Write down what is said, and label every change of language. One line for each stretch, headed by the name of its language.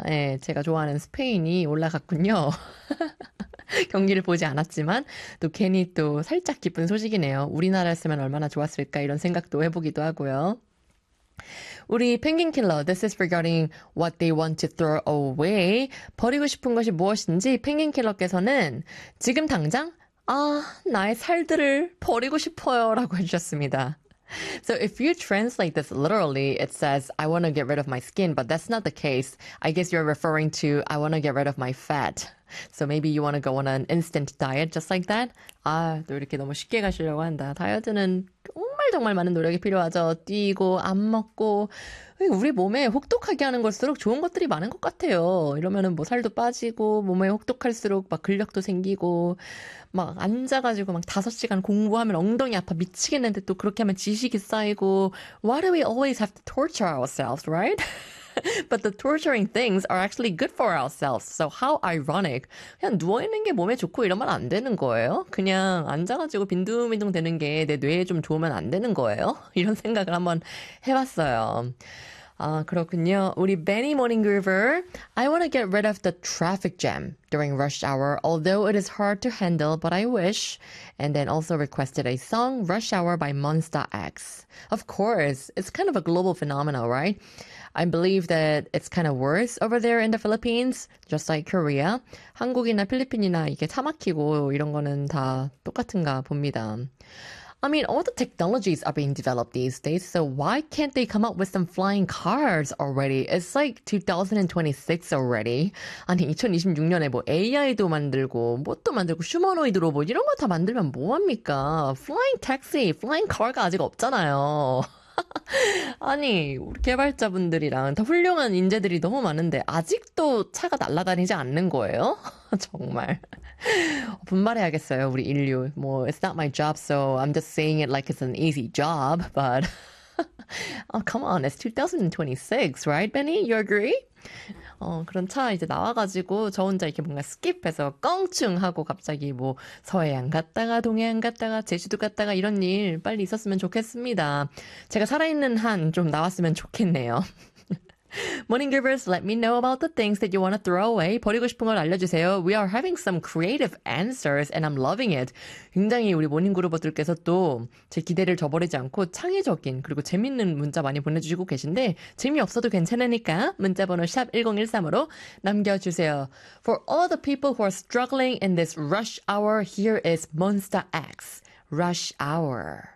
Korean: 예, 제가 좋아하는 스페인이 올라갔군요. 경기를 보지 않았지만, 또 괜히 또 살짝 기쁜 소식이네요. 우리나라였으면 얼마나 좋았을까? 이런 생각도 해보기도 하고요.
English: 우리 펭귄 킬러, this is regarding what they want to throw away.
Korean: 버리고 싶은 것이 무엇인지 펭귄 킬러께서는 지금 당장, 아, 나의 살들을 버리고 싶어요. 라고 해주셨습니다.
English: So if you translate this literally, it says, I want to get rid of my skin, but that's not the case. I guess you're referring to, I want to get rid of my fat. So maybe you want to go on an instant diet just like that?
Korean: 아, 또 이렇게 너무 쉽게 가시려고 한다. 다이어트는 정말 정말 많은 노력이 필요하죠. 뛰고, 안 먹고. 우리 몸에 혹독하게 하는 걸수록 좋은 것들이 많은 것 같아요. 이러면은 뭐 살도 빠지고, 몸에 혹독할수록 막 근력도 생기고, 막 앉아가지고 막 5시간 공부하면 엉덩이 아파 미치겠는데 또 그렇게 하면 지식이 쌓이고.
English: Why do we always have to torture ourselves, right? But the torturing things are actually good for ourselves. So how ironic.
Korean: 그냥 누워있는 게 몸에 좋고 이러면 안 되는 거예요? 그냥 앉아가지고 빈둥빈둥 되는 게내 뇌에 좀 좋으면 안 되는 거예요? 이런 생각을 한번 해봤어요. 아, 그렇군요. 우리
English: Benny Morning Groover. I want to get rid of the traffic jam during rush hour, although it is hard to handle, but I wish. And then also requested a song, Rush Hour by Monsta X. Of course, it's kind of a global phenomenon, right? I believe that it's kind of worse over there in the Philippines, just like Korea.
Korean: 한국이나 필리핀이나 이게 차 막히고 이런 거는 다 똑같은가 봅니다.
English: I mean, all the technologies are being developed these days, so why can't they come up with some flying cars already? It's like 2026 already.
Korean: 아니, 2026년에 뭐 AI도 만들고, 뭣도 만들고, 휴머노이드로 뭐 이런 거다 만들면 뭐합니까?
English: Flying taxi, flying car
Korean: 가 아직 없잖아요. 아니, 우리 개발자분들이랑 더 훌륭한 인재들이 너무 많은데, 아직도 차가 날아다니지 않는 거예요? 정말. 분발해야겠어요, 우리 인류.
English: 뭐, it's not my job, so I'm just saying it like it's an easy job, but. Oh, come on, it's 2026, right, Benny? You agree?
Korean: 그런 차 이제 나와가지고 저 혼자 이렇게 뭔가 스킵해서 껑충하고 갑자기 뭐 서해안 갔다가 동해안 갔다가 제주도 갔다가 이런 일 빨리 있었으면 좋겠습니다. 제가 살아있는 한좀 나왔으면 좋겠네요.
English: Morning Givers, let me know about the things that you want to throw away.
Korean: 버리고 싶은 걸 알려주세요.
English: We are having some creative answers and I'm loving it.
Korean: 굉장히 우리 모닝 그루버들께서 또제 기대를 저버리지 않고 창의적인 그리고 재밌는 문자 많이 보내주시고 계신데 재미없어도 괜찮으니까 문자번호 샵 1013으로 남겨주세요.
English: For all the people who are struggling in this rush hour, here is Monsta X. Rush hour.